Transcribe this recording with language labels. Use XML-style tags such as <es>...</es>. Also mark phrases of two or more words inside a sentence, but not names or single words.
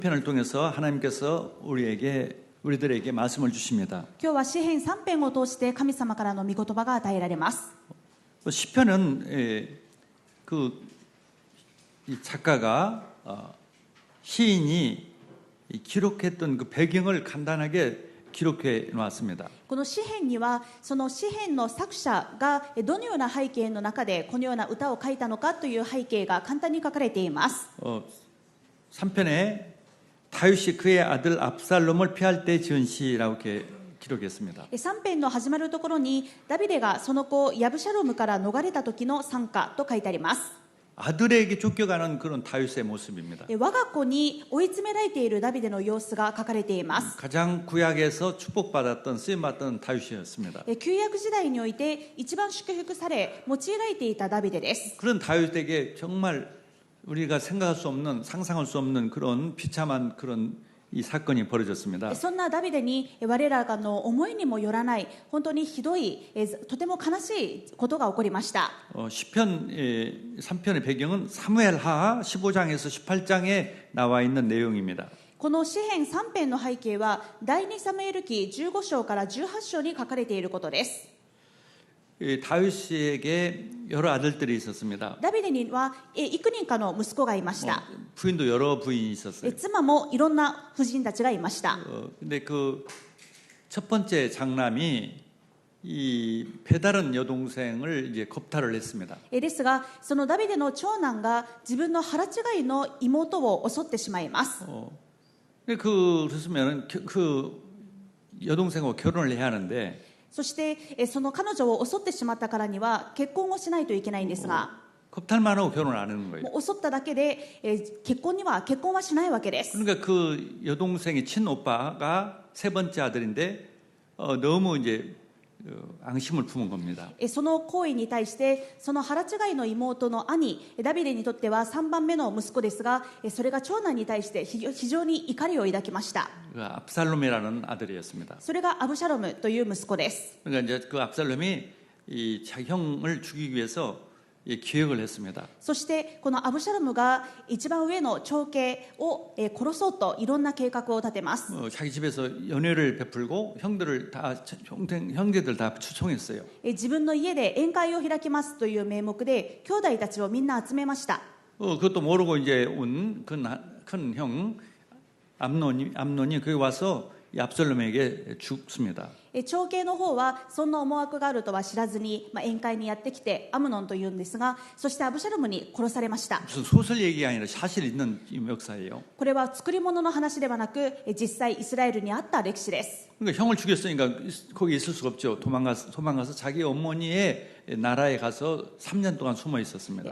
<ko>편을 통해서 하나님께서 우리들에게 말씀을 주십니다.</ko> <ja>今日は詩編3編を通して神様からの御言葉が与えられます。</ja> <ko>시편은 이 작가가 시인이 기록했던 그 배경을 간단하게 기록해 놓았습니다.</ko> <ja>この詩編にはその詩編の作者がどのような背景の中でこのような歌を書いたのかという背景が簡単に書かれています。</ja> <ko>3편에 다윗이 그의 아들 압살롬을 피할 때 지은 시라고 이렇게 기록했습니다.</ko> <ja>3 編の始まるところにダビデがその子ヤブシャロムから逃れた時の賛歌と書いてあります。</ja> <ko>아들에게 쫓겨가는 그런 다윗의 모습입니다.</ko> <ja>我が子に追い詰められているダビデの様子が書かれています。</ja> <ko>가장 구약에서 축복받았던 쓰임받던 다윗이었습니다.</ko> <ja>旧約時代において一番祝福され用いられていたダビデです。</ja> <ko>그런 다윗에게 정말 우리가 생각할 수 없는 상상할 수 없는 그런 비참한 그런 이 사건이 벌어졌습니다.</ko> <ja>そんなダビデに我らがの思いにもよらない本当にひどいとても悲しいことが起こりました。</ja> <ko>시편 3편의 배경은 사무엘하 15장에서 18장에 나와 있는 내용입니다.</ko> <ja>この詩編3編の背景は第2サムエル記15章から18章に書かれていることです。</ja> <ko>다윗에게 여러 아들들이 있었습니다.</ko> <ja>ダビデには幾人かの息子がいました。</ja> <ko>부인도 여러 부인이 있었어요.</ko> <ja>妻もいろんな夫人たちがいました。</ja> <ko>근데 그 첫 번째 장남이 이 배다른 여동생을 이제 겁탈을 했습니다.</ko> <ja>ですがそのダビデの長男が自分の腹違いの妹を襲ってしまいます。</ja> <ko>그랬으면 그 여동생하고 결혼을 해야 하는데</ko> <ja>そしてその彼女を襲ってしまったからには結婚をしないといけないんですが、</ja> <ko>겁탈만 하고 결혼을 안 하는 거예요.</ko> <ja>もう襲っただけで結婚はしないわけです。</ja> <ko>그러니까 그 여동생의 친오빠가 세 번째 아들인데 너무 이제 앙심을 품은 겁니다.</ko> <ja>その行為に対してその腹違いの妹の兄ダビデにとっては3番目の息子ですが、それが長男に対して非常に怒りを抱きました。</ja> <ko>압살롬이라는 아들이었습니다.</ko> <ja>それがアブシャロムという息子です。</ja> <ko>그러니까 이제 그 압살롬이 이 자기 형을 죽이기 위해서 기획을 했습니다.</ko> <ja>そしてこのアブシャロムが一番上の長兄を殺そうといろんな計画を立てます。</ja> <ko>자기 집에서 연회를 베풀고 형제들 다 추총했어요.</ko> <ja>自分の家で宴会を開きますという名目で兄弟たちをみんな集めました。</ja> <ko>그것도 모르고 이제 온 큰 형 암논이 거기 와서 이 압살롬에게 죽습니다.</ko> <ja>長兄の方はそんな思惑があるとは知らずに、宴会にやってきてアムノンというんですが、そしてアブシャロムに殺されました。</ja> <ko>무슨 소설 얘기가 아니라 사실 있는 역사예요.</ko> <ja>これは作り物の話ではなく実際イスラエルにあった歴史です。</ja> <ko>그러니까 형을 죽였으니까 거기 있을 수가 없죠. 도망가서 자기 어머니의 나라에 가서 3년 동안 숨어 있었습니다.</ko>